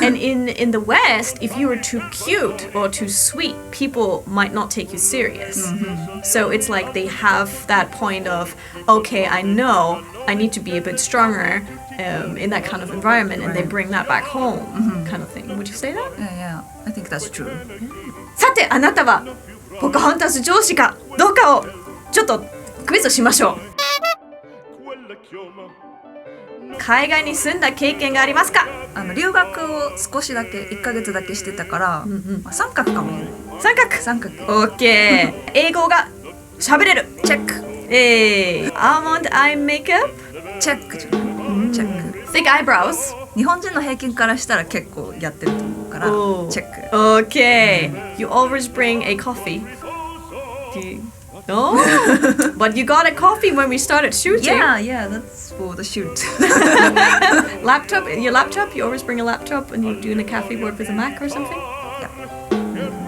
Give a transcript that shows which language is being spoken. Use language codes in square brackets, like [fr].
[en] And in the West, if you were too cute or too sweet, people might not take you serious. So it's like they have that point of, okay, I know I need to be a bit stronger in that kind of environment, and they bring that back home, kind of thing. Would you say that? Yeah, I think that's true. [ja] さて、あなたはポカホンタス上司かどうかをちょっとクイズしましょう。海外に住んだ経験がありますか？留学を少しだけ1ヶ月だけしてたから、三角かもしれない。三角。オッケー。英語が喋れる。チェック。 [en] Almond eye makeup? [ja] チェックじゃない。チェック。 [en] Thick eyebrows? [ja] 日本人の平均からしたら結構やってると思うからチェック。 [en] Okay. You always bring a coffee. Do you? No? But you got a coffee when we started shooting. Yeah, that's for the shoot. Laptop? Your laptop? You always bring a laptop when you're doing a cafe work with a Mac or something? Yeah.